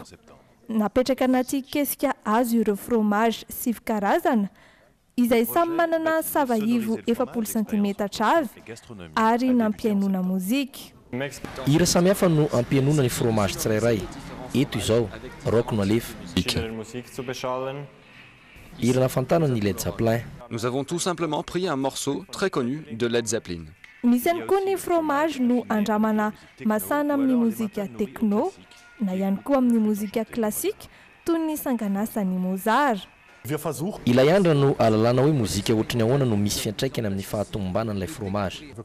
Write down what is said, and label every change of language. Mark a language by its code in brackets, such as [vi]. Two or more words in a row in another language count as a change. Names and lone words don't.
[mg] Napetraka anaty kesika azo ireo fromage 7 karazana izay samy manana sava-ivo 7 cm avy ary nampiainona mozika. Hira samihafa no ampiainona ny fromage tsirairay. Eto izao rock no alefa. Hira nafantarana ny Led Zeppelin. [fr] Nous avons tout simplement pris un morceau très connu de Led Zeppelin. [mg] Misy ihany koa ny fromage no andramana masana amin'ny mozika techno na ihany koa amin'ny mozika klasika toy ny sanganasany Mozart. Ilay andra no alalana hoe mozika ohatrany ahoana no misy fiantraikany amin'ny fahatombanan'ilay fromage.